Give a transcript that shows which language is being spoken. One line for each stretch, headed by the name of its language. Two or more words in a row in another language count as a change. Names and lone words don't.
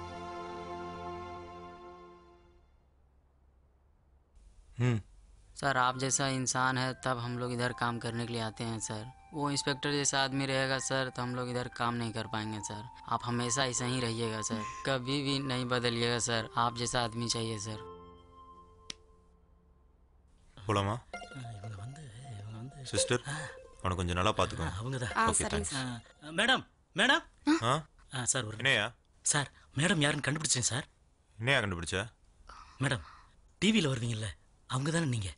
Hindi: सर आप जैसा इंसान है तब हम लोग इधर काम करने के लिए आते हैं सर। वो इंस्पेक्टर जैसा आदमी रहेगा सर तो हम लोग इधर काम नहीं कर पाएंगे सर। आप हमेशा ऐसा ही रहिएगा सर, कभी भी नहीं बदलिएगा सर। आप जैसा आदमी चाहिए सर।
Tamil: போலாமா? சிஸ்டர், அவனை கொஞ்சம் நல்லா பார்த்துக்கோங்க. அவங்கதான்.
English: Okay, thanks. madam madam sir
Tamil: என்னையா சார், மேடம் யாருன்னு கண்டுபிடிச்சேன் சார். என்னையா கண்டுபிடிச்ச? மேடம் டிவியில் வருவீங்கல்ல, அவங்க தானே நீங்கள்?